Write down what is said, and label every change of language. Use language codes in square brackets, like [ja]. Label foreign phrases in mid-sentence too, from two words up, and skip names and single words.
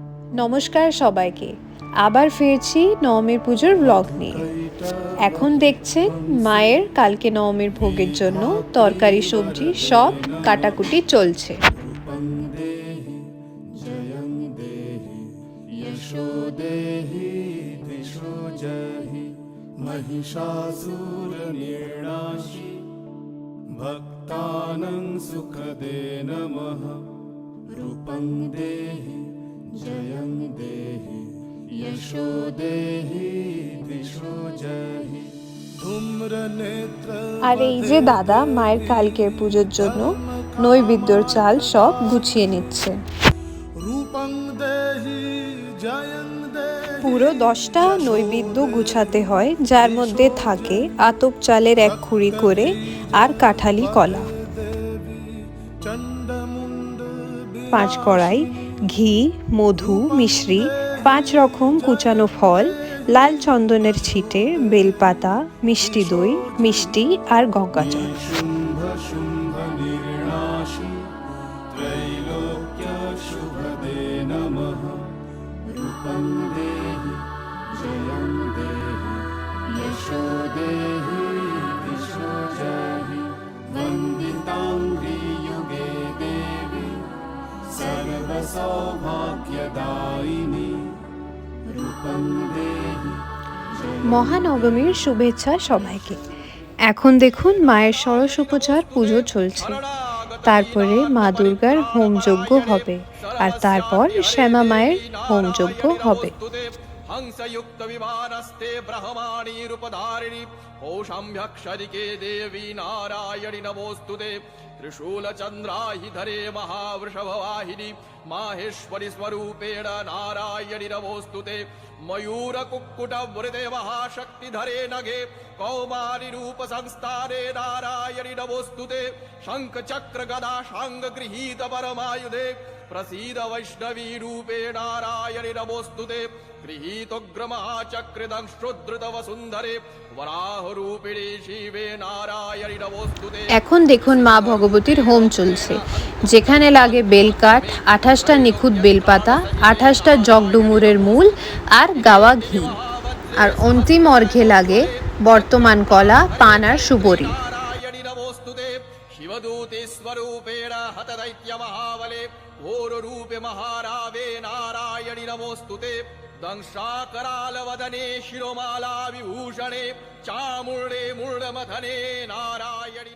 [bn] নমস্কার সবাইকে, আবার ফিরছি নবমীর পুজোর ব্লগ নিয়ে। এখন দেখছেন মায়ের কালকে নবমীর ভোগের জন্য তরকারি সবজি সব কাটাকুটি চলছে। [sa] भक्तानां सुखदे नमः रूपं देहि जयं देहि यशो देहि दिशो जहि धूम्रनेत्र। [bn] আর এই যে দাদা মায়ের কালকের পুজোর জন্য নৈবেদ্যর চাল সব গুছিয়ে নিচ্ছে। [sa] रूपं देहि जयं देहि। [bn] পুরো 10টা নৈবেদ্য গুছাতে হয়, যার মধ্যে থাকে আতপ চালের 1 খুঁড়ি করে আর কাঠালি কলা, 5 কড়াই ঘি, মধু, মিশ্রি, 5 রকম কুচানো ফল, লাল চন্দনের ছিটে, বেলপাতা, মিষ্টি দই, মিষ্টি আর গঙ্গা জল। [sa] शुम्भ शुम्भ निर्णाशि त्रैलोक्य शुभदे नमः रूपं देहि जयं देहि यशो देहि दिशो जहि वन्दिताङ्घ्रि युगे देवी सर्वसौभाग्यदायिनी रूपं देहि। [bn] মহানবমীর শুভেচ্ছা সবাইকে। এখন দেখুন মায়ের ষোড়শোপচার পুজো চলছে, তারপরে মা দুর্গার হোমযজ্ঞ হবে আর তারপর শ্যামা মায়ের হোমযজ্ঞ হবে। [sa] हंसयुक्त विमानस्ते ब्रह्माणी रूपधारिणी ओषाम्भ्यक्षरिके देवी नारायणि नमोस्तुते त्रिशूलचन्द्राहि धरे महावृषभवाहिनी माहेश्वरि स्वरूपेण नारायणि नमोस्तुते मयूरकुक्कुटवृते महाशक्तिधरे नगे कौमारि रूप संस्थाने नारायणि नमोस्तुते शङ्खचक्र गदा शाङ्ग गृहीत परमायुधे प्रसीद वैष्णवी रूपे नारायणि नमोस्तुते गृहीतोग्रमहाचक्रिदंश्रुद्धृत वसुन्धरे वराहरूपिणी शिवे नारायणि नमोस्तुते। [bn] এখন দেখুন মা ভগবতীর হোম চলছে, যেখানে লাগে বেলকাঠ, 28টা নিখুঁত বেলপাতা, 28টা জগডুমুরের মূল আর গাওয়া ঘি, আর অন্তিম অর্ঘ্যে লাগে বর্তমান কলা, পান আর সুবরি। [sa] नारायणि नमोस्तुते शिवदूते स्वरूपेण हतदैत्य महाबले घोररूपे महारावे नारायणि नमोस्तुते दंशाकरालवदने शिरोमाला विभूषणे चामुण्डे मूर्धमथने नारायणि